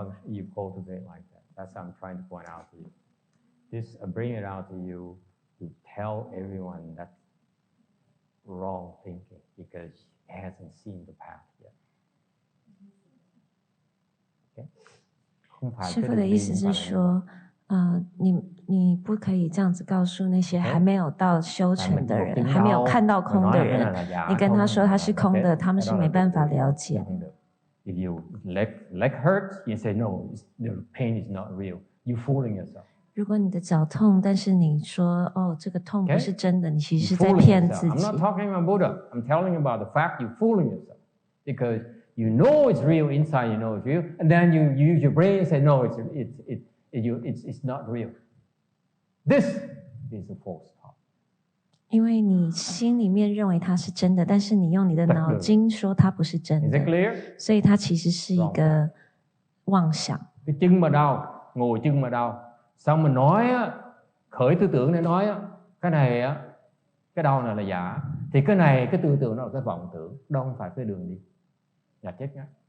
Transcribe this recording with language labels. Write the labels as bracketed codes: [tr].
[en] You cultivate like that. That's what I'm trying to point out to you. This bring it out to you to tell everyone that's wrong thinking because it hasn't seen the path yet. [zh] 师父的意思是说，你不可以这样子告诉那些还没有到修成的人，还没有看到空的人，你跟他说它是空的，他们是没办法了解。 [en] If you leg hurts, you say no, the pain is not real. You fooling yourself. [zh] 如果你的脚痛，但是你说哦这个痛不是真的，你其实是在骗自己。 [en] I'm not talking about Buddha. I'm telling you about the fact you're fooling yourself because you know it's real inside. You know it's real, and then you use your brain and say no, it's not real. This is a false thought. [zh] 因为你心里面认为它是真的，但是你用你的脑筋说它不是真 [en] Is [zh] 的 [en] it clear? [zh] 所以它其实是一个妄想。 [vi] Cái chân mà đau, ngồi chân mà đau, sao mà nói á, khởi tư tưởng để nói á, cái này á, cái đau này là giả, thì cái này cái tư tưởng đó là cái vọng tưởng, đâu không phải cái đường đi, là chết ngắt.